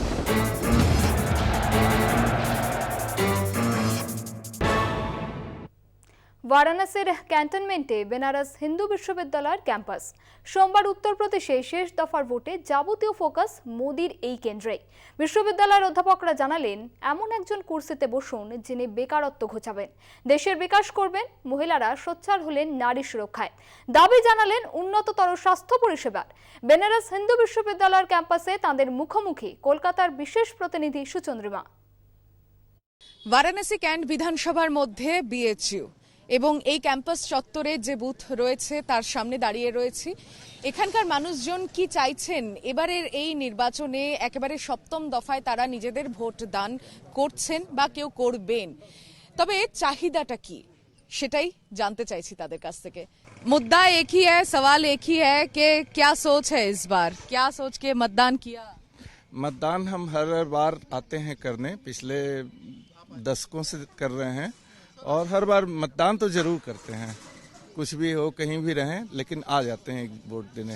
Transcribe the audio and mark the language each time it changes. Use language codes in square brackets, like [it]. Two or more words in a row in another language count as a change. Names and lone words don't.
[bn] বারাণসীর ক্যান্টনমেন্টে বেনারস হিন্দু বিশ্ববিদ্যালয় ক্যাম্পাস সোমবার উত্তর প্রদেশে শেষ দফার ভোটে জাতীয় ফোকাস মোদীর এই কেন্দ্রে। বিশ্ববিদ্যালয়ের অধ্যাপকরা জানালেন এমন একজন কুর্সিতে বসুন যিনি বেকারত্ব ঘোচাবেন, দেশের বিকাশ করবেন, মহিলারা সোচ্চার হলেন নারী সুরক্ষায়। দাবি জানালেন উন্নততর স্বাস্থ্য পরিষেবার। বেনারস হিন্দু বিশ্ববিদ্যালয়ের ক্যাম্পাসে তাদের মুখোমুখি কলকাতার বিশেষ প্রতিনিধি সুচন্দ্রিমা। বারাণসী ক্যান্ট বিধানসভার মধ্যে বিএইচইউ এবং এই ক্যাম্পাস চত্বরে যে বুথ রয়েছে তার সামনে দাঁড়িয়ে রয়েছি। এখানকার মানুষজন কি চাইছেন এবারের এই নির্বাচনে, একেবারে সপ্তম দফায় তারা নিজেদের ভোট দান করছেন বা কেউ করবেন, তবে চাহিদাটা কি সেটাই জানতে চাইছি তাদের কাছ থেকে। [hi] मुद्दा एक ही है, सवाल एक ही है कि क्या सोच है इस बार, क्या सोच के मतदान किया? मतदान हम हर बार आते हैं करने, पिछले दशकों से कर रहे हैं और हर बार मतदान तो जरूर करते हैं, कुछ भी हो कहीं भी रहें लेकिन आ जाते हैं वोट देने।